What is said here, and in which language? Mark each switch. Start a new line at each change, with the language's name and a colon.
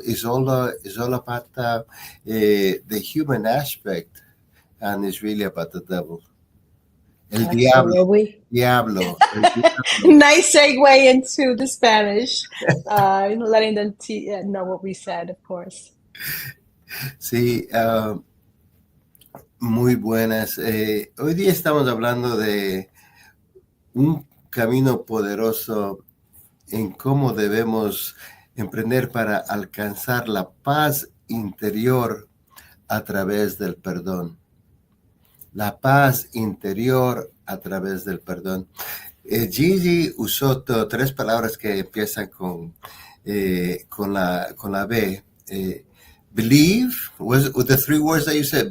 English: is all about the human aspect, and it's really about the devil.
Spanish: El diablo,
English: Absolutely.
Spanish: diablo, el diablo.
English: Nice segue into the Spanish, letting them know what we said, of course.
Spanish: Sí, muy buenas. Hoy día estamos hablando de un camino poderoso en cómo debemos emprender para alcanzar la paz interior a través del perdón. La paz interior a través del perdón. Gigi usó tres palabras que empiezan con la B.
English: Believe, was the three words that you said?